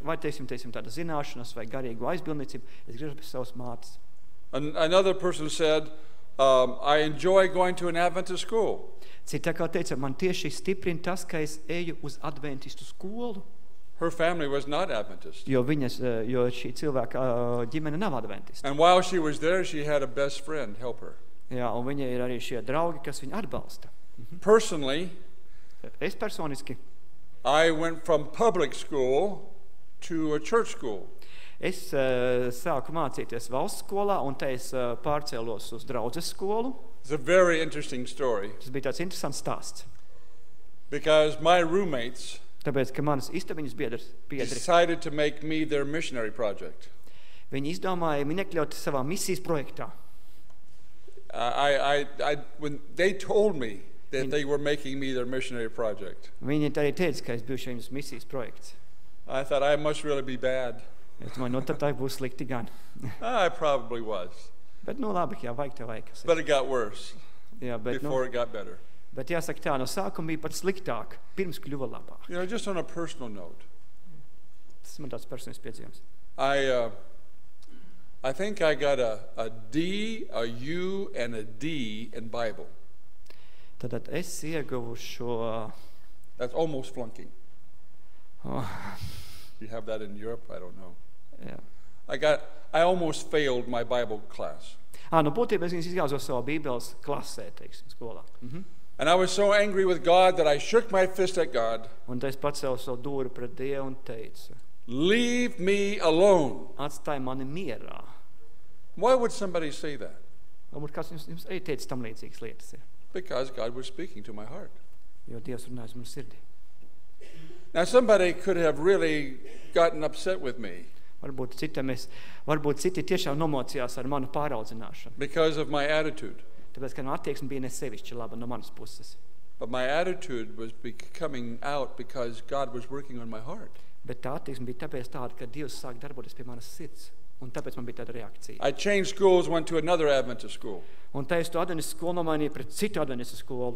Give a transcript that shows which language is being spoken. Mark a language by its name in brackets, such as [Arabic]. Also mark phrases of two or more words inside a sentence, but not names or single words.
[Latvian] Vai teiksim tāda zināšanas vai garīgu aizbildniecību, es griežos pēc savas mātes. [English] Another person said, I enjoy going to an Adventist school. [Latvian] Cita kā teica, man tieši stiprina tas, ka es eju uz adventistu skolu, [English] Her family was not Adventist. [Latvian] jo šī cilvēka ģimene nav adventista. [English] And while she was there, she had a best friend help her. [Latvian] Jā, un viņai ir arī šie draugi, kas viņu atbalsta. [English] Personally, [Latvian] Es personiski, [English] I went from public school to a church school. [Latvian] es sāku mācīties valsts skolā, un te es pārcēlos uz draudzes skolu. [English] It's a very interesting story [Latvian] Tas bija tāds interesants stāsts. [English] because my roommates [Latvian] Tāpēc, ka manas istabiņas biedri, [English] decided to make me their missionary project. [Latvian] viņi izdomāja mani iekļaut savā misijas projektā. [English] When they told me that they were making me their missionary project, [Latvian] Viņi arī teica, ka es biju šajums misijas projekts. [English] I thought I must really be bad. [Latvian] Es domāju, tad tā būs slikti gan. [English] I probably was. [Latvian] Bet, labi, jā, vajag tev vajag. [English] But it got worse [Latvian] Jā, [English] before it got better. [Latvian] bet jāsaka tā, no sākuma bija pat sliktāk, pirms kļuva labāk. [English] You know, just on a personal note, [Latvian] Tas man tāds personisks piedzīvums. [English] I think I got a D, a U, and a D in Bible. [Latvian] Tad es ieguvu šo... [English] That's almost flunking. Oh, You have that in Europe? I don't know. [Latvian] jā. [English] I almost failed my Bible class. [Latvian] Būtībā es viņus izgāzu savā bībeles klasē, teiksim, skolā. [English] And I was so angry with God that I shook my fist at God. [Latvian] Un tad es pacēlu savu dūri pret Dievu un teicu, [English] Leave me alone. [Latvian] atstāj mani mierā. [English] Why would somebody say that? [Latvian] Varbūt kāds jums arī teica tam līdzīgas lietas, ja? [English] Because God was speaking to my heart. [Latvian] Jo Dievs runājas man sirdī. [English] Now somebody could have really gotten upset with me [Latvian] Varbūt citi tiešām nomocījās ar manu pāraudzināšanu. [English] because of my attitude. [Latvian] Tāpēc, ka attieksme bija nesevišķi laba no manas puses. [English] But my attitude was coming out because God was working on my heart. [Latvian] Bet tā attieksme bija tāpēc tāda, ka Dievs sāk darboties pie manas sirds. Un tāpēc man bija tāda reakcija. [English] I changed schools, went to another Adventist school. [Latvian] Un tā es to adventistu skolu nomainīju pret citu adventistu skolu.